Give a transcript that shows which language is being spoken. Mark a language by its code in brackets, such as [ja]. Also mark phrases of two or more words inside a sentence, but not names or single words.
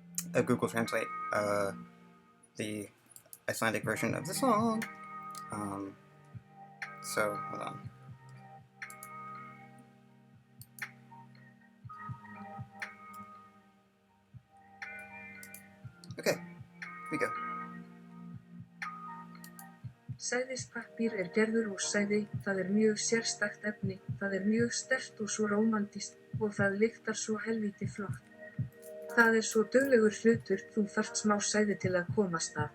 [en] Google Translate the Icelandic version of the song. So hold on. Okay, here we go. [is] Sæðispappír gerður úr sæði, það mjög sérstakt efni, það mjög sterkt og svo rómantískt og það lyktar svo helvíti flott. Það svo duglegur hlutur, þú þarft smá sæði til að komast af.